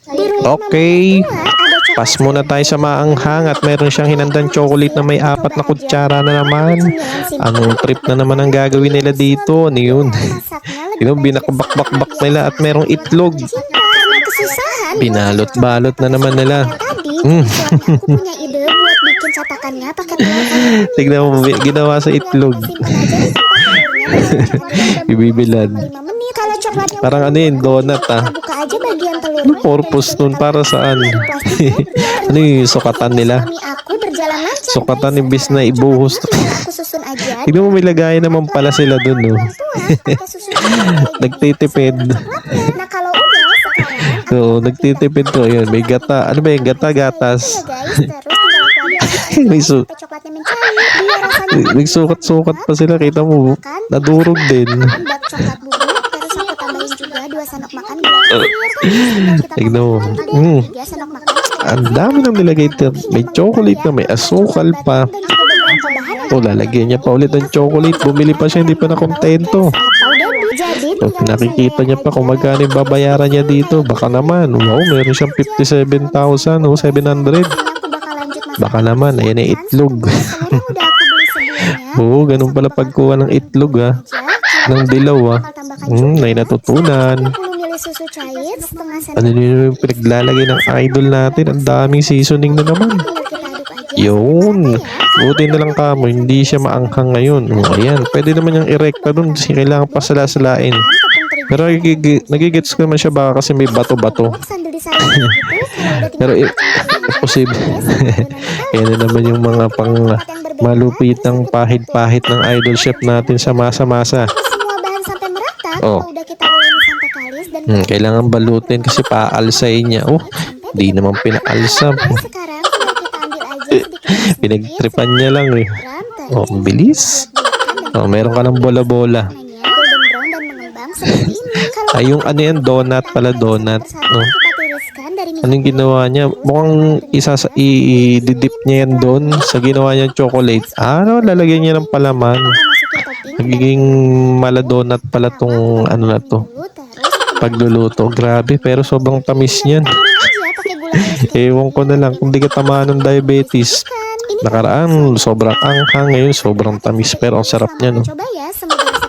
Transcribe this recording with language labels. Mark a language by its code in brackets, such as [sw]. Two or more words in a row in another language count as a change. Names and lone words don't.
[tl] Okay, pas muna tayo sa maanghang at meron siyang hinandang chocolate na may 4 na kutsara na naman. Anong trip na naman ang gagawin nila dito? Ano yun? Binakabak-bak-bak nila at merong itlog. Binalot-balot na naman nila. [id] Aku punya ide buat bikin cetakannya pakai telur kayak [tl] Tignan mo, ginawa sa itlog. Ibibilad. [id] 5 menit. Kalau coklatnya [tl] Parang ano yun, donut ah. [id] buka aja bagian telurnya. [tl] Ano purpose nun? Para saan? Ano yung sukatan nila? [id] Suami aku berjalan lancar. [tl] Sukatan imbis na ibuhos. [id] Aku susun aja. [tl] Tignan mo, may lagayan naman pala sila dun, no? [id] Pakai susun aja. [tl] Nagtitipid. [id] Nah kalau udah sekarang [tl] Oo, nagtitipid to. Yun, may gata. Ano ba yung gata? Gatas. [id] guys, terus tinggal aku aduk [tl] May, su [id] sampai coklatnya mencair. Biar rasanya [tl] may sukat-sukat pa sila. Kita mo, nadurog din. [id] bak coklat bubuk. Terus aku tambahin juga 2 sendok makan gula pasir. Kita [tl] Tignan mo. [id] tambahin 3 sendok makan. [tl] Ang dami nang nilagay dito. May chocolate na, may asukal pa. [id] Dan juga beberapa bahan. [tl] O, lalagyan niya pa ulit ng chocolate. Bumili pa siya, hindi pa nakontento. [id] Jadi [tl] O, nakikita niya pa kung magkano yung babayaran niya dito. Baka naman, wow, meron siyang 57,000 o 700. [id] aku bakal lanjut masak. [tl] Baka naman, ayan yung itlog. [id] Telurnya udah aku beli sebelumnya. [tl] Oo, ganun pala pagkuha ng itlog ah. Ng dilaw ah. May natutunan. [id] 20 ml susu cair setengah [tl] Ano [id] sendok. [tl] yun yung pinaglalagay ng idol natin? Ang daming seasoning na naman. [id] Kita aduk aja. [tl] Yun. Buti na lang kamo, hindi siya maanghang ngayon. O, ayan. Pwede naman yung irekta dun. Kasi kailangan pa salasalain. [id] Tepung terigu. [tl] Pero nagigets ko naman siya baka kasi may bato-bato. [id] Sambil disaring gitu. Kalau udah [tl] Pero posible. Yan na naman yung mga pang malupitang pahit-pahit ng idol chef natin sa masa-masa. [id] semua bahan sampai merata. Oh. Kalau udah kita uleni sampai kalis dan [tl] Kailangan balutin kasi paalsayin niya. Oh, di naman pinaalsa. [id] sekarang tinggal kita ambil aja sedikit [tl] Pinagtripan niya lang eh. [id] brown [tl] Oh, ang bilis. Oh, meron ka ng bola-bola. [en] golden brown [id] dan mengembang seperti ini. Kalau [tl] Ay, yung ano yan, donut pala, donut. Oh. [id] kita tiriskan dari minyak [tl] Anong ginawa niya? Mukhang i-dip niya yan doon sa ginawa niya chocolate. Ano, lalagyan niya ng palaman. [id] masukin topping [tl] Nagiging maladonut pala tong ano na to. [id] dulu terus [tl] Pagluluto. Grabe, pero sobrang tamis niyan. [id] aja pakai gula kristal. [tl] Ewan ko na lang kung di ka tamaan ng diabetes. [id] Ini [tl] Nakaraan, sobrang anghang. Ngayon, sobrang tamis. Pero ang sarap niya, no? [id] coba ya, semoga